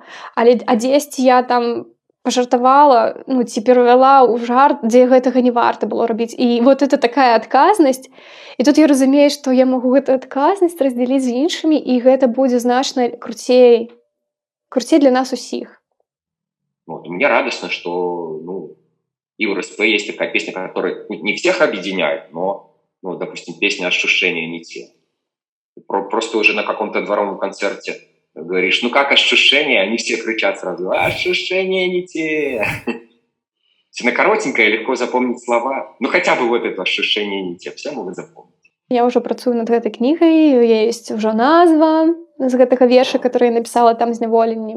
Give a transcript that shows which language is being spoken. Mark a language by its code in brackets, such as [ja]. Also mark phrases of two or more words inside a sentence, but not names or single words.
[be] А дзесьці я там пажартавала, ці перавяла ў жарт, дзе гэтага не варта было рабіць. І [ru] вот это такая [be] адказнасць. І тут я разумею, што я магу гэту адказнасць раздзяліць з іншымі, і гэта будзе значна круцей для нас усіх. [ru] Мне радостно, что и у РСП есть такая песня, которая не всех объединяет, но, допустим, песня «Ощущения не те». Просто уже на каком-то дворовом концерте говоришь, как ощущения, они все кричат сразу, ощущения не те. Она коротенькая, легко запомнить слова. Хотя бы вот это ощущение не те, все могут запомнить. [be] Я ўжо працую над гэтай кнігай, ёсць ужо назва з гэтага верша, который я напісала там «Зняволенні».